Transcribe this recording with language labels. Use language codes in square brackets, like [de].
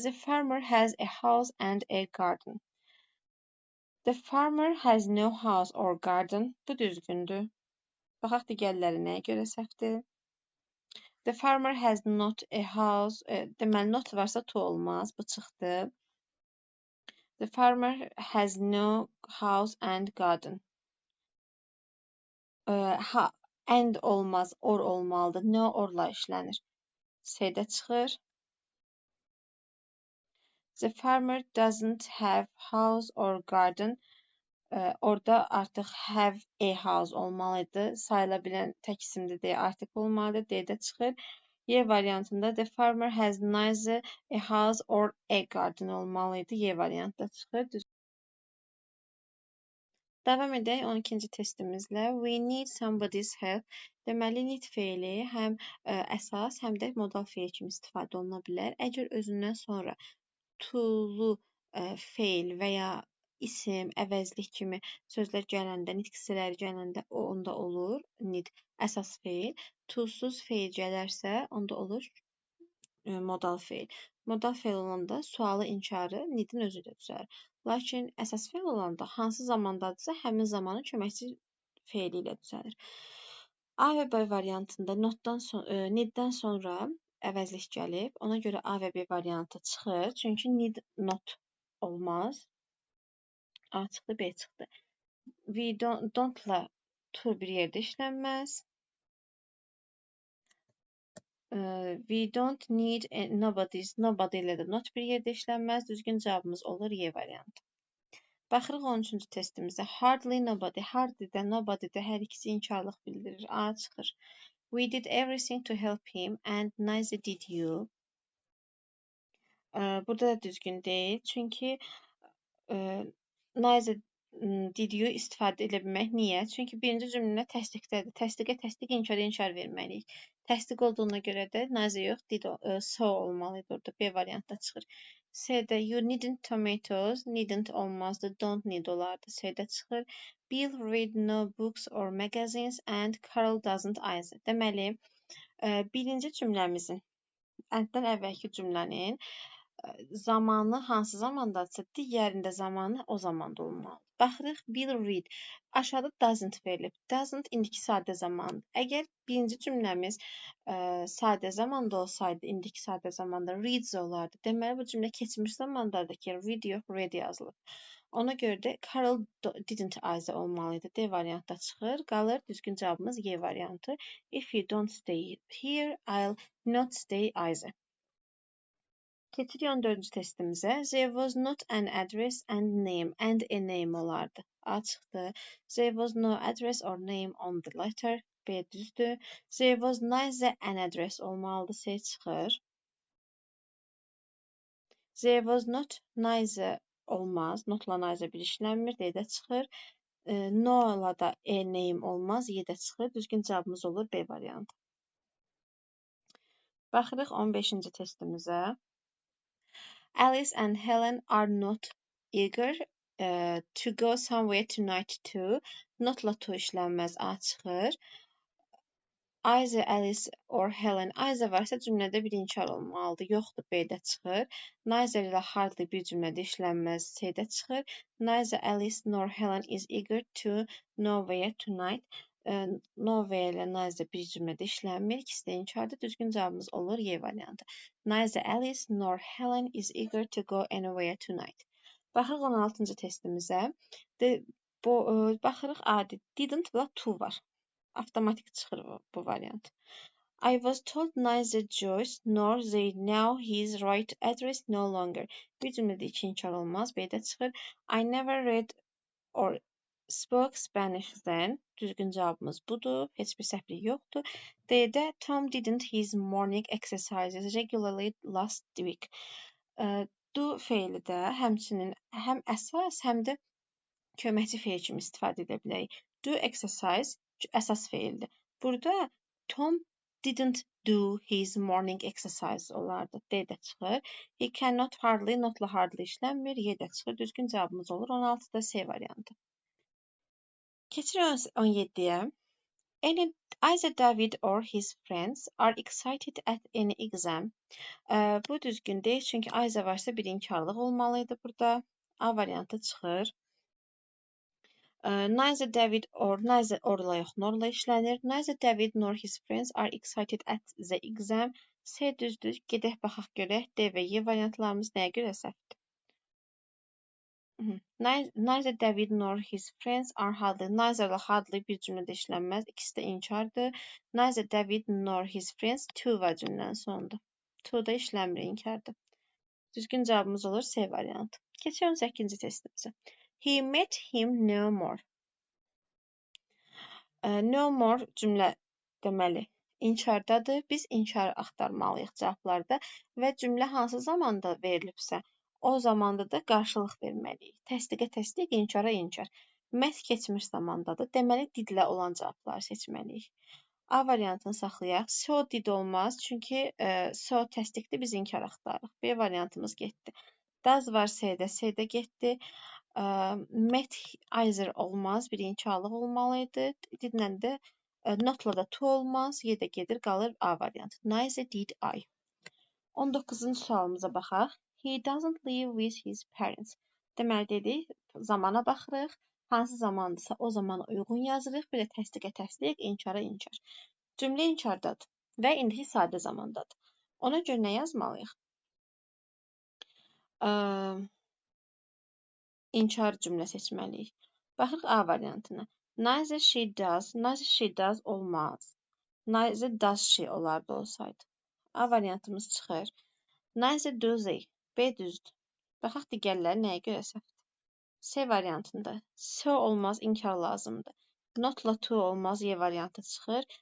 [en] The farmer has a house and a garden. The farmer has no house or garden. [az] Bu düzgündür. Baxaq digərləri nəyə görə səhvdir? [en] The farmer has not a house. [az] Deməli, not varsa to olmaz. Bu çıxdı. [en] The farmer has no house and garden. [az] And olmaz, or olmalıdır. No orla işlənir. C-də çıxır. [en] The farmer doesn't have house or garden. [az] Orada artıq [en] have a house [az] olmalıydı. Sayıla bilən tək isimli deyə artıq olmalıdır. D-də çıxır. Y variantında [en] the farmer has neither a house or a garden [az] olmalıydı. Y variantda çıxır. Davam edək 12-ci testimizlə. [en] We need somebody's help. [az] Deməli, need feili həm əsas, həm də modal feil kimi istifadə oluna bilər. Əgər özündən sonra to-lu feil və ya isim, əvəzlik kimi sözlər gələndə, nitq hissələri gələndə onda olur need əsas feil. To-suz feil gələrsə, onda olur modal feil. Modal feil olanda sualı inkarı need-in özü də düzəlir. Lakin əsas feil olanda hansı zamandadırsa, həmin zamanın köməkçi feili ilə düzəlir. A və B variantında need-dən sonra əvəzlik gəlib. Ona görə A və B variantı çıxır. Çünki need not olmaz. A çıxdı, B çıxdı. We don't-la to bir yerdə işlənməz. [en] We don't need nobody's. [az] Nobody ilə də not bir yerdə işlənməz. Düzgün cavabımız olur Y variantı. Baxırıq 13-cü testimizə. [en] Hardly nobody. [az] Hardly-də, nobody-də hər ikisi inkarlıq bildirir. A çıxır. [en] We did everything to help him and neither did you. [az] Burada da düzgün deyil. Çünki [en] neither did you [az] istifadə edə bilmək. Niyə? Çünki birinci cümlə təsdiqdədir. Təsdiqə təsdiq, inkara inkar verməliyik. Təsdiq olduğuna görə də neither yox, did so olmalıydı orada. B variantda çıxır. C-də [en] you needn't tomatoes, [az] needn't olmazdı, don't need olardı. C-də çıxır. [en] Bill read no books or magazines and Carol doesn't either. [az] Deməli, birinci cümləmizin, əldən əvvəlki cümlənin zamanı hansı zamandadırsa, digərində zamanı o zamanda olmalıdır. Baxırıq, Bill read. Aşağıda doesn't verilib. Doesn't indiki sadə zamandır. Əgər birinci cümləmiz sadə zamanda olsaydı, indiki sadə zamanda reads olardı. Deməli, bu cümlə keçmiş zamandadır ki, read yox, read yazılıb. Ona görə də Carol didn't Isa olmalıydı. D variantda çıxır. Qalır düzgün cavabımız Y variantı. [en] If you don't stay here, I'll not stay either. [az] Keçirik 14-cü testimizə. [en] There was not an address and a name [az] olardı. A çıxdı. [en] There was no address or name on the letter. [az] B düzdür. [en] There was neither an address [az] olmalıdır. C çıxır. [en] There was not neither olmaz. [az] Notla neither birləşmir. D-də çıxır. No-la da a name olmaz. Y-də çıxır. Düzgün cavabımız olur B variantı. Baxırıq 15-ci testimizə. [en] Alice and Helen are not eager to go somewhere tonight too. [az] Notla to işlənməz. A çıxır. [en] Either Alice or Helen. [az] Either varsa cümlədə bir inkar olmalıdır. Yoxdur, B-də çıxır. Neither ilə hardly bir cümlədə işlənməz. C-də çıxır. [en] Neither Alice nor Helen is eager to nowhere tonight. [az] Nowhere ilə neither bir cümlədə işlənmir. İkisi də inkardır. Düzgün cavabımız olur Y variantı. [en] Neither Alice nor Helen is eager to go anywhere tonight. [az] Baxırıq 16-cı testimizə. Baxırıq adi. Didn't və to var. Avtomatik çıxır bu variant. [en] I was told neither Joyce nor they know his right address no longer. [az] Bir cümlədə iki inkar olmaz. B-də çıxır. [en] I never read or spoke Spanish then. [az] Düzgün cavabımız budur. Heç bir səhvlik yoxdur. [en] D-də Tom didn't his morning exercises regularly last week. [az] Do feili də həmçinin həm əsas, həm də köməkçi feil kimi istifadə edə bilərik. Do exercise əsas feildir. Burada [en] Tom didn't do his morning exercise [az] olardı. D-də çıxır. [en] He cannot hardly, [az] notla hardly işlənmir. Y-də çıxır. Düzgün cavabımız olur. 16-da C variantı. Keçirik 17-yə. [en] Either David or his friends are excited at any exam. [az] Bu düzgün deyil, çünki either varsa bir inkarlıq olmalıydı burada. A variantı çıxır. Neither David or neither orla yox, norla işlənir. [en] Neither David nor his friends are excited at the exam. [az] C düzdür. Gedək baxaq görək. D və Y variantlarımız nəyə görə səhvdir? [en] Neither David nor his friends are hardly. [az] Neither ilə hardly bir cümlədə işlənməz. İkisi də inkardır. [en] Neither David nor his friends [az] to var cümlənin sonunda. To da işlənmir, inkardır. Düzgün cavabımız olur C variantı. Keçiyorum 8-ci testimizə. [en] He met him no more. [az] No more cümlə deməli inkardadır. Biz inkar axtarmalıyıq cavablarda və cümlə hansı zamanda verilibsə, o zamanda da qarşılıq verməliyik. Təsdiqə təsdiq, inkara inkar. Met keçmiş zamandadır. Deməli didlə olan cavabları seçməliyik. A variantını saxlayaq. So did olmaz, çünki so təsdiqdir, biz inkar axtarırıq. B variantımız getdi. Does var C-də, C-də getdi. Met either olmaz, bir inkarlıq olmalıydı. Didlə də notla da to olmaz, Y-də gedir, qalır A variantı. [en] Neither did I. [az] 19-cu sualımıza baxaq. [en] He doesn't live with his parents. [az] Deməli dedik, zamana baxırıq. Hansı zamandırsa o zamana uyğun yazırıq. Bir də təsdiqə təsdiq, inkara inkar. Cümlə inkardadır və indiki sadə zamandadır. Ona görə nə yazmalıyıq? İnkar cümlə seçməliyik. Baxırıq A variantına. [en] Neither she does [az] olmaz. [en] Neither does she [az] olardı olsaydı. A variantımız çıxır. [en] Neither do they. [az] B düzdür. Baxaq digərləri nəyə görə səhvdir. C variantında. So olmaz, inkar lazımdır. Notla to olmaz, Y variantı çıxır.